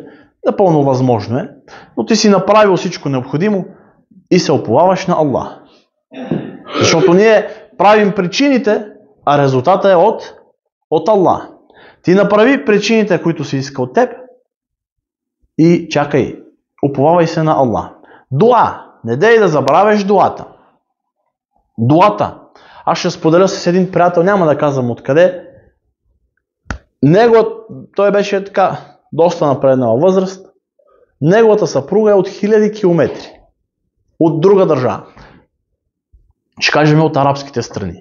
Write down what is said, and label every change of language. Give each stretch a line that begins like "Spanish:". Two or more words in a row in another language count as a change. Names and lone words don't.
Bulgarian: Напълно възможно е, но ти си направил всичко необходимо и се уповаваш на Аллах. Защото ние правим причините, а резултата е от Аллах. Ти направи причините, които си иска от теб и чакай, уповавай се на Аллах. Дуа. Не дей да забравяш дуата. Дуата. Аз ще споделя с един приятел, няма да казвам откъде. Той беше така доста напреднала възраст. Неговата съпруга е от 1000 километри. От друга държава. Ще кажем от арабските страни.